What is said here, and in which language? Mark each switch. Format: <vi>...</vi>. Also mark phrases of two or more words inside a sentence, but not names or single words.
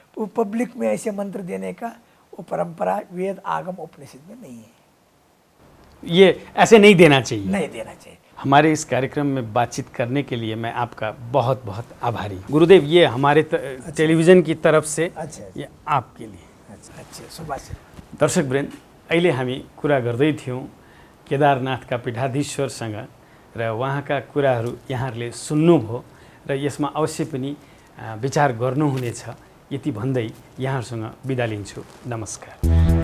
<hi>वो पब्लिक में ऐसे मंत्र देने का वो परंपरा वेद आगम उपनिषद में नहीं है। ये ऐसे नहीं देना चाहिए, नहीं देना चाहिए। हमारे इस कार्यक्रम में बातचीत करने के लिए मैं आपका बहुत बहुत आभारी। गुरुदेव, ये हमारे टेलिभिजन की तरफ से ये आपके लिए। अच्छा सुभाष।</hi> <ne>दर्शकवृन्द, अहिले हामी कुरा गर्दै थियौँ केदारनाथका पीठाधीश्वरसँग, र उहाँका कुराहरू यहाँहरूले सुन्नुभयो र यसमा अवश्य पनि विचार गर्नुहुनेछ। यति भन्दै यहाँहरूसँग बिदा लिन्छु। नमस्कार।</ne>